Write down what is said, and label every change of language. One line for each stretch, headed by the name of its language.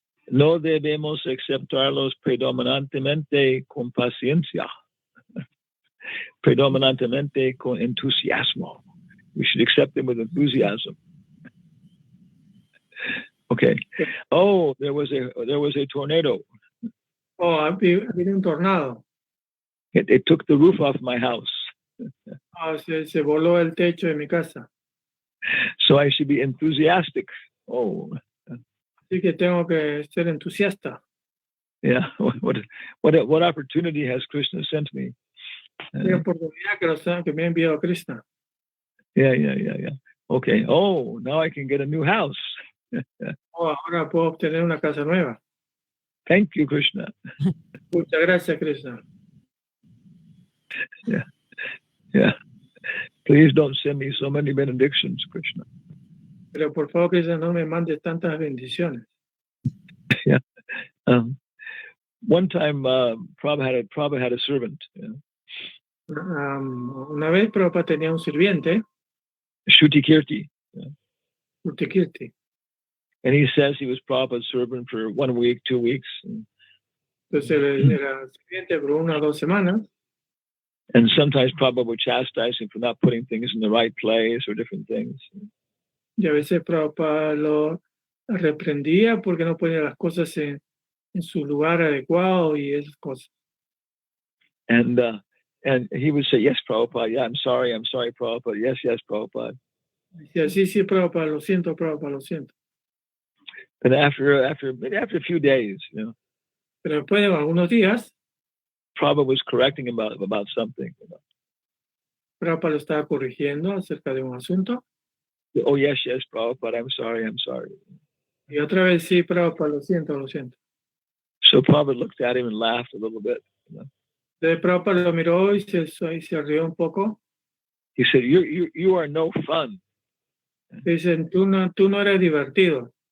Spanish: No debemos aceptarlos predominantemente con paciencia, predominantemente con entusiasmo.
English: We should accept them with enthusiasm. Okay. Oh, there was a tornado.
Spanish: Oh, había un tornado.
English: It took the roof off my house.
Spanish: Se voló el techo de mi casa.
English: So I should be enthusiastic. Oh.
Spanish: Así que tengo que ser entusiasta.
English: Yeah. What opportunity has Krishna sent me?
Spanish: Qué oportunidad que me ha enviado Krishna.
English: Yeah. Okay. Oh, now I can get a new house.
Spanish: Ahora puedo obtener una casa nueva.
English: Thank you, Krishna.
Spanish: Muchas gracias, Krishna.
English: Yeah. Please don't send me so many benedictions, Krishna.
Spanish: Pero por favor, Krishna, no me mandes tantas bendiciones.
English: Yeah. One time, Prabhupada had a servant. Yeah.
Spanish: Una vez Prabhupada tenía un sirviente,
English: Shrutikirti. Yeah. Shrutikirti. And he says he was Prabhupada's servant for 1 week, 2 weeks.
Spanish: Entonces él era sirviente por 1 o 2 semanas.
English: And sometimes Prabhupada would chastise him for not putting things in the right place or different things.
Spanish: Y a veces Prabhupada lo reprendía porque no ponía las cosas en su lugar adecuado y esas cosas.
English: And he would say, yes, Prabhupada, yeah, I'm sorry, Prabhupada, yes, Prabhupada.
Spanish: Decía, sí, Prabhupada, lo siento, Prabhupada, lo siento.
English: And after a few days, you know,
Spanish: pero después de algunos días,
English: Prabhupada was correcting about something. You know.
Spanish: Prabhupada lo estaba corrigiendo acerca de un asunto.
English: Oh, yes, Prabhupada, I'm sorry.
Spanish: Y otra vez, sí, Prabhupada, lo siento.
English: So Prabhupada looked at him and laughed a little bit. You know.
Spanish: Entonces Prabhupada lo miró y se rió un poco.
English: He said, you are no fun.
Spanish: Dicen, tú no eres divertido.